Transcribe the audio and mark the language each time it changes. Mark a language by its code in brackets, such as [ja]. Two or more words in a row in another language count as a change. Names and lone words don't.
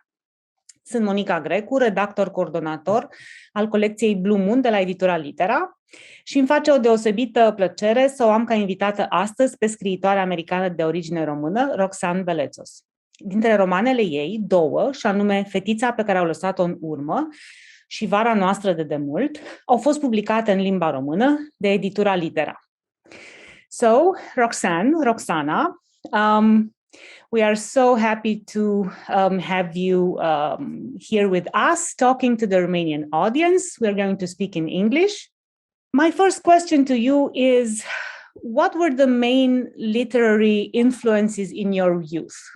[ro] Sunt Monica Grecu, redactor coordonator al colecției Blue Moon de la Editura Litera și îmi face o deosebită plăcere să o am ca invitată astăzi pe scriitoarea americană de origine română, Roxanne Veletzos. Dintre romanele ei, două, și anume Fetița pe care au lăsat-o în urmă și Vara, noastră, de demult, au fost publicate în limba română de Editura Litera. [en] So, Roxana, we are so happy to have you here with us, talking to the Romanian audience. We are going to speak in English. My first question to you is, what were the main literary influences in your youth?